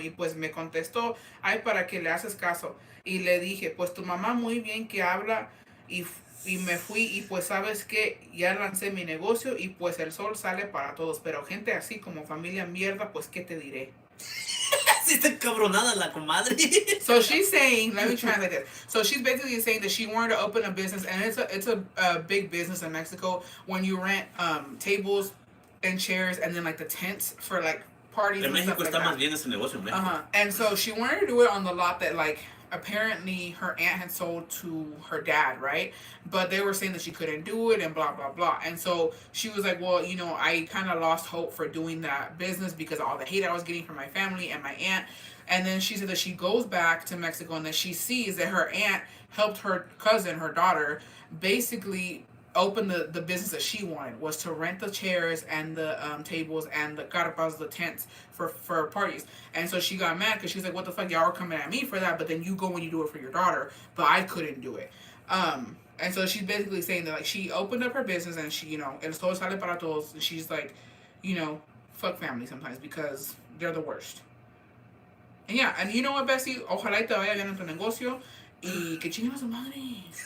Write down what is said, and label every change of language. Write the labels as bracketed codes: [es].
[es] Y pues me contestó, ay, ¿para qué le haces caso? Y le dije, pues tu mamá muy bien que habla y, y me fui y pues sabes que ya lancé mi negocio y pues el sol sale para todos. Pero gente así como familia mierda, pues ¿qué te diré? Sí está encabronada la comadre. [en] So she's saying, let me translate this. So she's basically saying that she wanted to open a business, and it's a big business in Mexico when you rent tables and chairs, and then like the tents for like parties [es] En [en] and stuff [es] México [en] like [es] está más [en] that. [es] bien ese negocio en México. [en] And so she wanted to do it on the lot that like apparently her aunt had sold to her dad, right? But they were saying that she couldn't do it and blah blah blah. And so she was like, well, you know, I kind of lost hope for doing that business because of all the hate I was getting from my family and my aunt. And then she said that she goes back to Mexico and that she sees that her aunt helped her cousin, her daughter, basically open the business that she wanted was to rent the chairs and the tables and the carpas, the tents for parties. And so she got mad because she was like, "What the fuck, y'all are coming at me for that?" But then you go and you do it for your daughter, but I couldn't do it. And so she's basically saying that like she opened up her business and she, you know, el todo sale para todos. And she's like, you know, fuck family sometimes because they're the worst. And yeah, and you know what, Bessie? [es] Ojalá y te vaya bien en tu negocio y que chinguen a su madre.